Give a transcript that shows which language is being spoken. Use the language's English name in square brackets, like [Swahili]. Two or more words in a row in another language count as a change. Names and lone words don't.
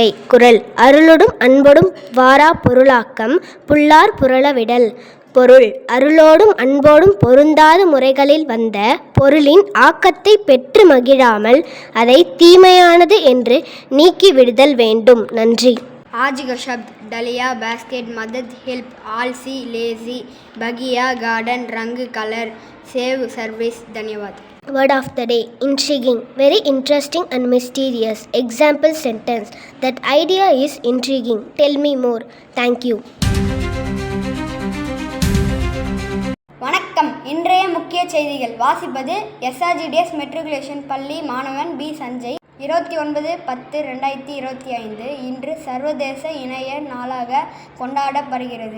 [Tamil] குறள்: அருளொடும் அன்பொடும் வாரா பொருளாக்கம் புல்லார் புரளவிடல். பொருள்: அருளோடும் அன்போடும் பொருந்தாத முறைகளில் வந்த பொருளின் ஆக்கத்தை பெற்று மகிழாமல் அதை தீமையானது என்று நீக்கிவிடுதல் வேண்டும். நன்றி. [Hindi] आज का शब्द डलिया, बास्केट, मदद, हेल्प, आलसी, लेजी, बगिया, गार्डन, रंग, कलर, सेव, सर्विस. धन्यवाद. [English] Word of the day: intriguing, very interesting and mysterious. Example sentence: that idea is intriguing. Tell me more. Thank you. [Tamil] வணக்கம். இன்றைய முக்கிய செய்திகள் வாசிப்பது SRGDS மெட்ரிகுலேஷன் பள்ளி மாணவன் பி. சஞ்சய். 29/10/2025 இன்று சர்வதேச இணைய நாளாக கொண்டாடப்படுகிறது.